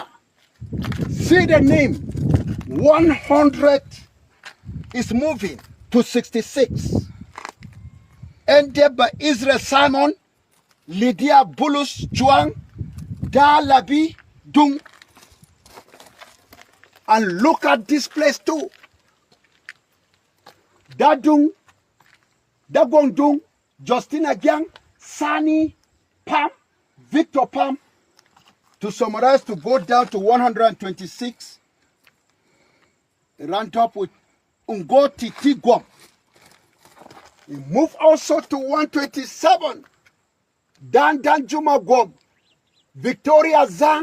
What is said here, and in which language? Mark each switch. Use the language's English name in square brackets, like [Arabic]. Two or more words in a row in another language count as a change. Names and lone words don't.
[English] See the name. 100 is moving to 66. Ended by Israel Simon, Lydia Bulus Chuang, Da Labi Dung. And look at this place too. Da Dung, Da Gong Dung, Justina Gyang, Sani Pam, Victor Pam. To summarize, to go down to 126. Round up with Ungoti Tigwam. We move also to 127. Dan Juma Gwam. Victoria Zhang.